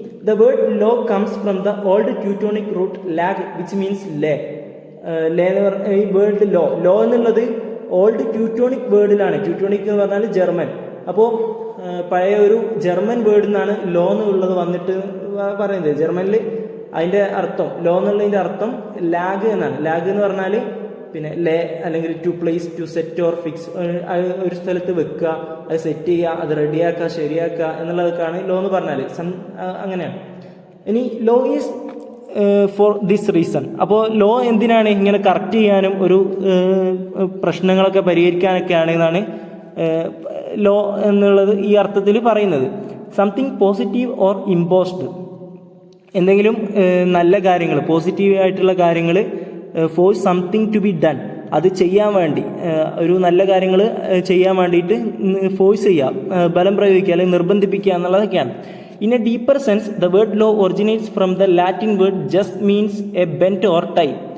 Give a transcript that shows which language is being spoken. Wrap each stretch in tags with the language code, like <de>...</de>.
<en>The word law comes from the old Teutonic root lag, which means lay.</en> <ml>ലേ എന്ന് പറഞ്ഞ ഈ word law എന്നുള്ളത് old Teutonic വേർഡിലാണ്. Teutonic എന്ന് പറഞ്ഞാൽ ജർമ്മൻ. അപ്പോൾ പഴയ ഒരു ജർമ്മൻ വേർഡിൽ നിന്നാണ് ലോ എന്നുള്ളത് വന്നിട്ട് പറയുന്നത്. ജർമ്മനിൽ അതിൻ്റെ അർത്ഥം ലോ എന്നുള്ളതിൻ്റെ അർത്ഥം ലാഗ് എന്നാണ്. ലാഗ് എന്ന് പറഞ്ഞാൽ പിന്നെ ലേ അല്ലെങ്കിൽ</ml> <en>to place, to set or fix,</en> <ml>ഒരു സ്ഥലത്ത് വെക്കുക, അത് സെറ്റ് ചെയ്യുക, അത് റെഡിയാക്കുക, ശരിയാക്കുക എന്നുള്ളതൊക്കെയാണ് ലോ എന്ന് പറഞ്ഞാൽ. അങ്ങനെയാണ്.</ml> <en>ഇനി law is for this reason.</en> <ml>അപ്പോൾ ലോ എന്തിനാണ്? ഇങ്ങനെ കറക്റ്റ് ചെയ്യാനും ഒരു പ്രശ്നങ്ങളൊക്കെ പരിഹരിക്കാനൊക്കെയാണ് എന്നാണ് ലോ എന്നുള്ളത് ഈ അർത്ഥത്തിൽ പറയുന്നത്.</ml> <en>something positive or imposed,</en> <ml>എന്തെങ്കിലും നല്ല കാര്യങ്ങൾ, പോസിറ്റീവ് ആയിട്ടുള്ള കാര്യങ്ങൾ,</ml> <en>force something to be done,</en> <ml>അത് ചെയ്യാൻ വേണ്ടി, ഒരു നല്ല കാര്യങ്ങൾ ചെയ്യാൻ വേണ്ടിയിട്ട് ഫോഴ്സ് ചെയ്യുക, ബലം പ്രയോഗിക്കുക അല്ലെങ്കിൽ നിർബന്ധിപ്പിക്കുക എന്നുള്ളതൊക്കെയാണ്.</ml> <en>In a deeper sense, the word law originates from the Latin word just means a bent or tie.</en>